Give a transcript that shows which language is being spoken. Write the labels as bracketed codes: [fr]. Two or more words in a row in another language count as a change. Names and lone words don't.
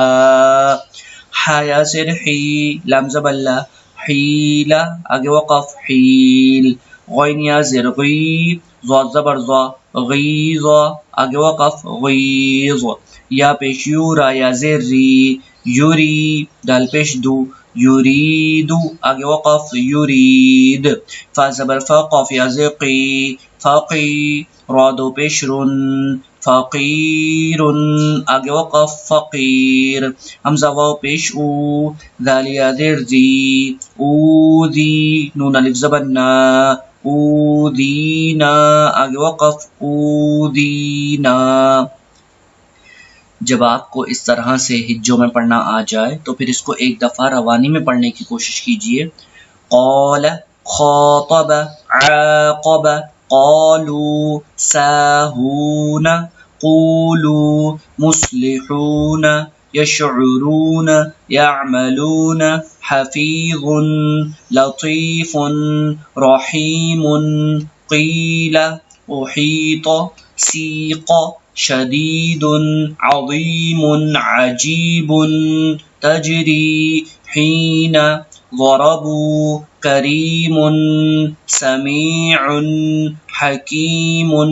[ur] حا یا زیر حی لام زبر لا حیلا آگے وقف حیل غین یا زیر غی ضاد زبر ضا غیظ آگے وقف غیظ یا پیش یو را یا زیر ری یوری دال پیش دو یریدو آگے وقف یرید فا زبر فا قاف یا زیر قی فقی را دو پیش رن فقیر آگے وقف فقیر حمزہ واو پیش او ذال یا زیر دی اوذی نون الف زبر نا اودینا آگے وقف اودینا جب آپ کو اس طرح سے ہجوں میں پڑھنا آ جائے تو پھر اس کو ایک دفعہ روانی میں پڑھنے کی کوشش کیجئے [ar] قال خاطب عاقب قالوا ساهون قولوا مصلحون يشعرون يعملون حفيظ لطيف رحيم قيل أحيط سيق شديد عظيم عجيب تجري حين ضربوا كريم سميع حكيم